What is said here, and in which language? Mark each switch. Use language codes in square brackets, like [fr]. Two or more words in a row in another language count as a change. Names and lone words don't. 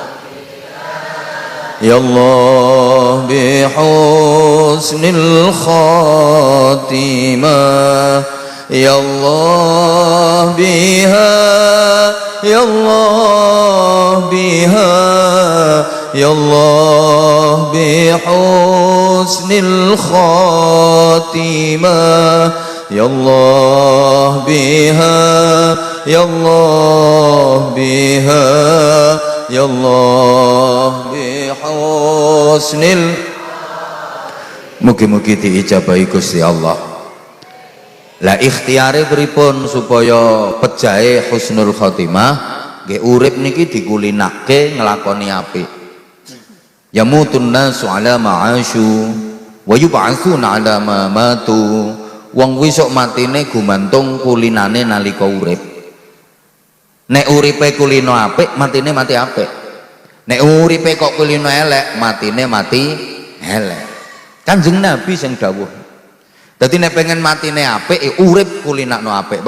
[ar] يا الله بحسن الخاتمة يا الله بها يا الله بها يا الله بحسن الخاتمة يا الله بها يا الله بها يا الله bihusnil. [jv] Mugi-mugi diijabahi Gusti Allah. Lah ikhtiare pripun supaya pejahe [ar] حسن الخاتمة? [jv] Nggih urip niki dikulinake nglakoni apik. [ar] يموت الناس على ما عاشوا ويبعثون على ما ماتوا. [jv] Wong kuwi sok matine gumantung kulinane nalika urip. Nek uripe kulino apik, matine mati apik. Nek uripe kok kulino elek, matine mati elek. Kanjeng Nabi sing dawuh. Dadi nek pengen matine apik, urip kulinakno apik.